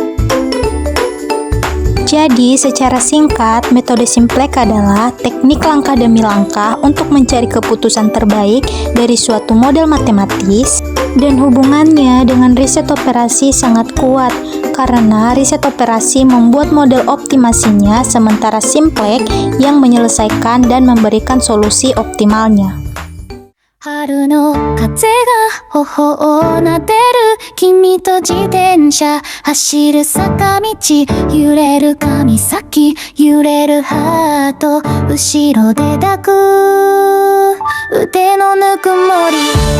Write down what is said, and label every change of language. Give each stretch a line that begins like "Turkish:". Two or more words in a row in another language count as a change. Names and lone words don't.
Indonesian: Jadi, secara singkat, metode simplex adalah teknik langkah demi langkah untuk mencari keputusan terbaik dari suatu model matematis, dan hubungannya dengan riset operasi sangat kuat, karena riset operasi membuat model optimasinya, sementara simplex yang menyelesaikan dan memberikan solusi optimalnya.
Japanese: 春の風が頬をなでる君と自転車走る坂道揺れる髪先揺れるハート後ろで抱く腕のぬくもり